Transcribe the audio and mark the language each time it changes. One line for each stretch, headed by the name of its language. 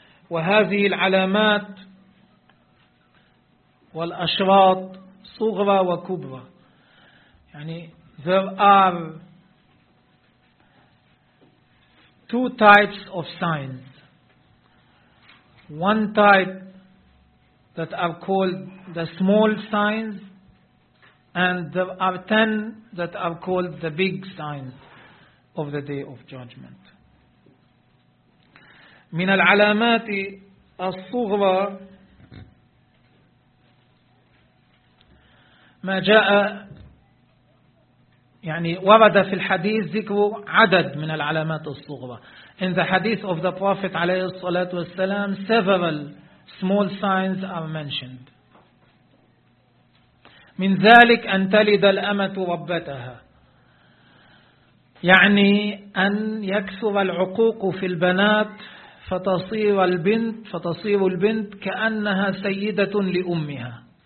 Arabic: وهذه العلامات والأشراط صغرى وكبرى. يعني
English: there are two types of signs. One type that are called the small signs, and there are 10 that are called the big signs of the Day of Judgment.
Arabic: من العلامات الصغرى ما جاء, يعني ورد في الحديث ذكر عدد من العلامات الصغرى.
English: In the hadith of the Prophet
Arabic: عليه الصلاة والسلام,
English: several small signs are mentioned.
Arabic: من ذلك أن تلد الأمة ربتها. يعني أن يكثر العقوق في البنات فتصير البنت كأنها سيدة لأمها.